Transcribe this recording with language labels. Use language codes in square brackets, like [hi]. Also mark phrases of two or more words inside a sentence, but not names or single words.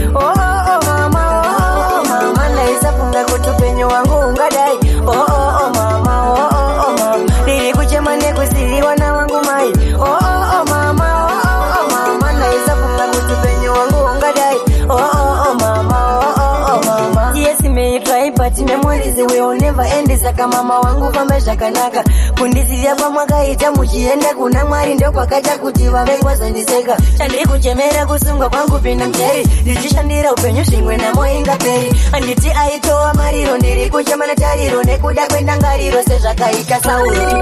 [sn] Oh, oh, oh, mama, oh, oh, oh, mama. Ndaisafunga kuti upenyu hwangu hungadai. Oh, oh, oh, mama, oh, oh, oh, mama. Ndiri kuchema nekusiyiwa nawangu mai. Oh, oh, oh, mama, oh, oh, oh, mama. Ndaisafunga kuti upenyu hwangu hungadai. Oh, oh, oh, mama, oh, oh, oh, mama. [en] Yes, may you try, but memories will never end. [sn] Saka mama wangu famba zvakanaka. Kundisiya kwamwakaita muchienda kuna Mwari ndokwakaita kuti vave kwazondiseka. Chandiri kuchemera kusungwa kwangu pinda mjeri. Ndichishandira upenyu zvimwe namo ingaperi. Handiti aitowa mariro ndiri kuchema natariro nekuda kwendangariro sezvakaita Sauro.